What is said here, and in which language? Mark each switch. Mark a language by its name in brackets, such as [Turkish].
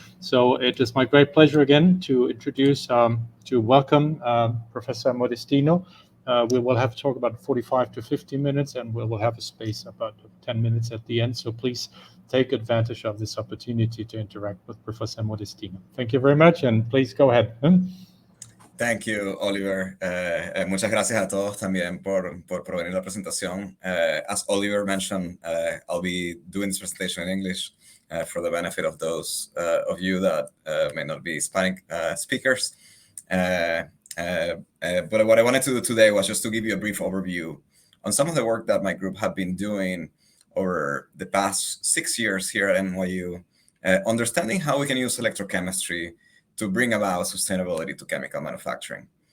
[English] So it is my great pleasure again to introduce, to welcome Professor Modestino. We will have to talk about 45 to 50 minutes, and we will have a space about 10 minutes at the end. So please take advantage of this opportunity to interact with Professor Modestino. Thank you very much, and please go ahead. Thank you, Oliver. [Spanish] Muchas gracias a todos también por provenir a la presentación. [English] As Oliver mentioned, I'll be doing this presentation in English for the benefit of those of you that may not be Hispanic speakers. But what I wanted to do today was just to give you a brief overview on some of the work that my group have been doing over the past 6 years here at NYU, understanding how we can use electrochemistry to bring about sustainability to chemical manufacturing.